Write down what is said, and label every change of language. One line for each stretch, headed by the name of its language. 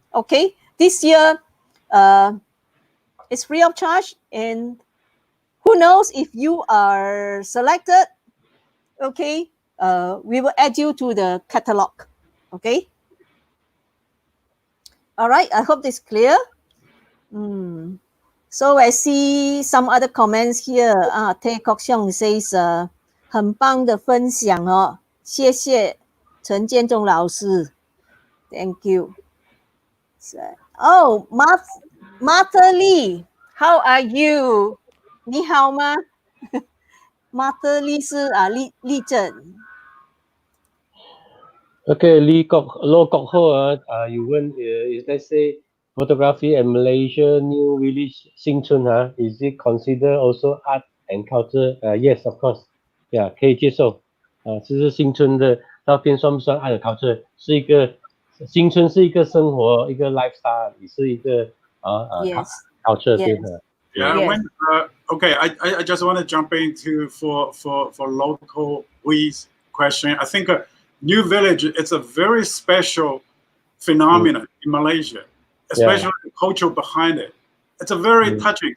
English: Okay, this year it's free of charge, and who knows if you are selected. Okay, we will add you to the catalog. Okay. All right. I hope this is clear. So I see some other comments here. Tae Kok Siong says
Chinese: 很棒的分享哦，谢谢陈建中老师 ，
English: Thank you. Oh, Martha Lee, how are you?
Chinese: 你好吗？Martha Lee 是立正。
English: Okay, Lo Kok Ho, you went, is let's say photography in Malaysia, new village, Xingchun, is it considered also art and culture? Yes, of course. Yeah,
Chinese: 可以接受。其实新村的照片算不算
English: art and culture？
Chinese: 新村是一个生活，一个 lifestyle， 也是一个 Yes.
English: culture Yes.
Chinese: 对的。
English: Yeah. Yes. When okay, I just want to jump into for local We's question. I think a new village, it's a very special phenomenon in Malaysia, especially the culture behind it. It's a very touching.